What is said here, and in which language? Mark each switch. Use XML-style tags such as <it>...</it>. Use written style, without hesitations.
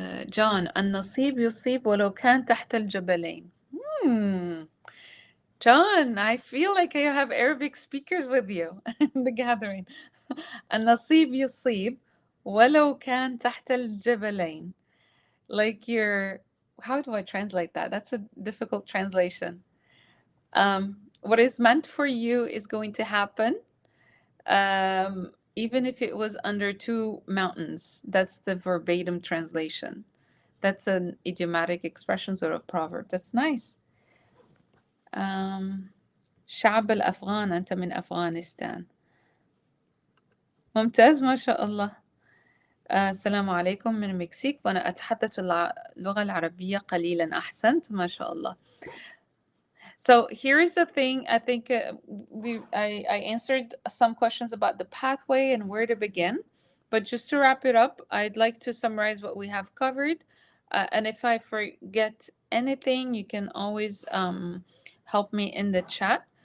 <ar>John, النصيب يصيب ولو كان تحت الجبلين.</ar> <en>John, I feel like I have Arabic speakers with you in the gathering.</en> <ar>النصيب يصيب ولو كان تحت الجبلين.</ar> <en>Like you're, how do I translate that? That's a difficult translation. What is meant for you is going to happen, even if it was under two mountains. That's the verbatim translation. That's an idiomatic expression, sort of proverb. That's nice.</en> <ar>شعب الأفغان، أنت من أفغانستان. ممتاز ما شاء الله. السلام عليكم من المكسيك، وأنا أتحدث اللغة العربية قليلا. أحسنت ما شاء الله.</ar> <en>So here's the thing. I think I answered some questions about the pathway and where to begin. But just to wrap it up, I'd like to summarize what we have covered. And if I forget anything, you can always help me in the chat.</en>